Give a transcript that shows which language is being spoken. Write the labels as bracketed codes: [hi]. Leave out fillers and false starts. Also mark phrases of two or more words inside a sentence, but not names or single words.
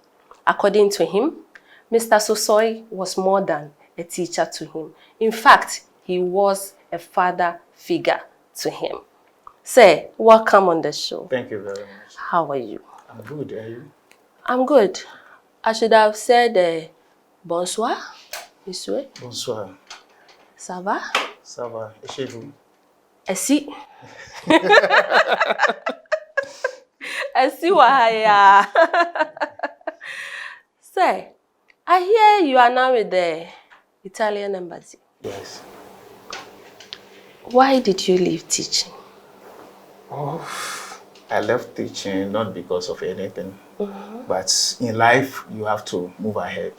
[en] According to him, Mr. Sosoe was more than a teacher to him. In fact, he was a father figure to him. Say, welcome on the show. Thank you very much. How are you? I'm good, are you? I'm good. I should have said [fr] bonsoir, monsieur. Bonsoir. Ça va? Ça va. Et chez vous? Esi. Esi wahaya. [en] Say, I hear you are now with the Italian embassy. Yes. Why did you leave teaching? Oh, I left teaching not because of anything, but in life you have to move ahead.